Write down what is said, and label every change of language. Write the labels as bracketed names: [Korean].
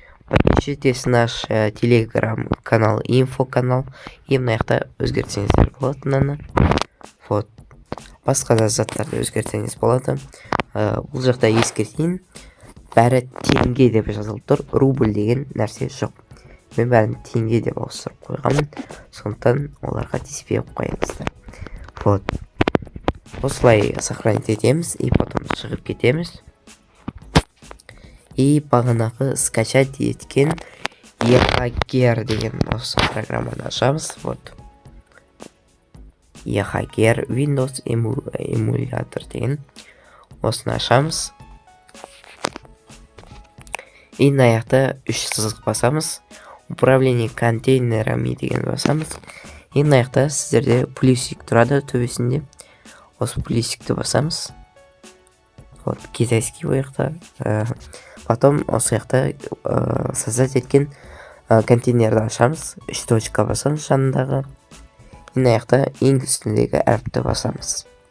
[Russian] Подпишитесь в наш телеграм-канал, инфо-канал. [Kazakh] И мына жақта өзгертсеңіздер болады мынаны. Вот. Басқа да заттарды өзгертсеңіз болады. Бұл жақта ескертейін. Бәрі теңге деп жазылып тұр. Рубль деген нәрсе жоқ. Мен бәрін теңге деп ауыстырып қойғанмын. Сондықтан оларға тиіспей қойыңыздар. [Russian] Вот. [Kazakh] Осылай сохранить етеміз. И потом шығып кетеміз. И бағанағы скачать еткен eHacker деген осы программаны ашамыз. Вот. eHacker Windows эмулятор деген осыны ашамыз. И на жақта 3 сызық басамыз. Управление контейнерами деген басамыз. И на жақта сіздерде плюсик тұрады төбесінде. Осы плюсикті басамыз. Вот, китайский ояқта. Потом осы жақта создать еткен контейнерді ашамыз. 3 точка басамыз жанындағы. И на жақта ең үстіндегі әріпті басамыз.